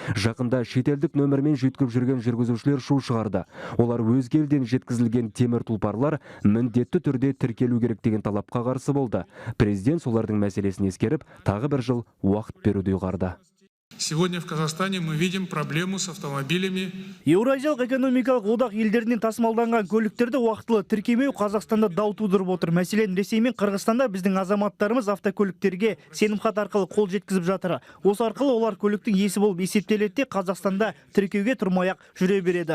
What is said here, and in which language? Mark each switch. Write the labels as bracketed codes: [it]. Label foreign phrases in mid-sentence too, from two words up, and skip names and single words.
[kk] Жақында шетелдік нөмірмен жүйткіп жүрген жүргізушілер шу шығарды. Олар өзге елден жеткізілген темір тұлпарлар міндетті түрде тіркелу керек деген талапқа қарсы болды. Президент солардың мәселесін ескеріп, тағы бір жыл уақыт беруді ұйғарды. [ru] Сегодня в Казахстане мы видим проблему с автомобилями. [kk] Еуразиялық экономикалық одақ елдерінен тасымалданған көліктерді уақытылы тіркемеу Қазақстанда дау тудырып отыр. Мәселен, Ресей мен Қырғызстанда біздің азаматтарымыз автокөліктерге сенімхат арқылы қол жеткізіп жатыр. Осы арқылы олар көліктің иесі болып есептеледі де Қазақстанда тіркеуге тұрмай-ақ жүре береді.